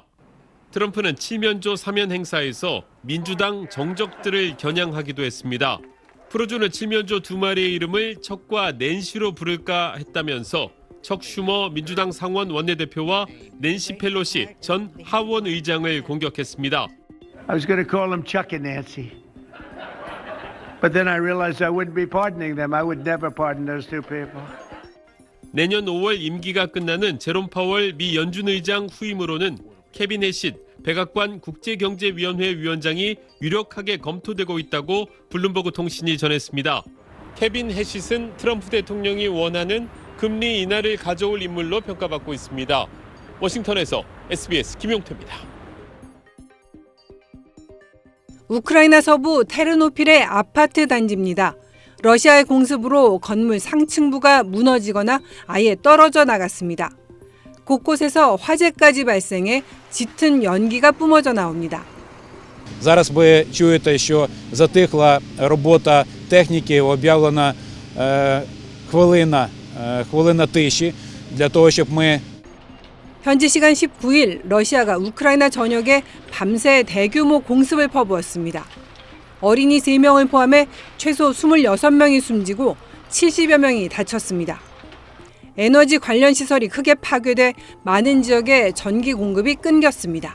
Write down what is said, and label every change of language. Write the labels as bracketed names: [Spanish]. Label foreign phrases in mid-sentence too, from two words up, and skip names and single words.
[Korean] 트럼프는 칠면조 사면 행사에서 민주당 정적들을 겨냥하기도 했습니다. 풀어주는 칠면조 2마리의 이름을 척과 낸시로 부를까 했다면서 척 슈머 민주당 상원 원내대표와 낸시 펠로시 전 하원 의장을 공격했습니다. [English] I was going to call them Chuck and Nancy, but then I realized I wouldn't be pardoning them. I would never pardon those two people. [Korean] 내년 5월 임기가 끝나는 제롬 파월 미 연준 의장 후임으로는 케빈 해싯 백악관 국제경제위원회 위원장이 유력하게 검토되고 있다고 블룸버그 통신이 전했습니다. 케빈 해싯은 트럼프 대통령이 원하는 금리 인하를 가져올 인물로 평가받고 있습니다. 워싱턴에서 SBS 김용태입니다. 우크라이나 서부 테르노필의 아파트 단지입니다. 러시아의 공습으로 건물 상층부가 무너지거나 아예 떨어져 나갔습니다. 곳곳에서 화재까지 발생해 짙은 연기가 뿜어져 나옵니다. [Ukrainian] Зараз ви чуєте, що затихла робота техніки, об'явлена хвилина тиші для того, щоб ми [Korean] 현지 시간 19일 러시아가 우크라이나 전역에 밤새 대규모 공습을 퍼부었습니다. 어린이 3명을 포함해 최소 26명이 숨지고 70여 명이 다쳤습니다. 에너지 관련 시설이 크게 파괴돼 많은 지역에 전기 공급이 끊겼습니다.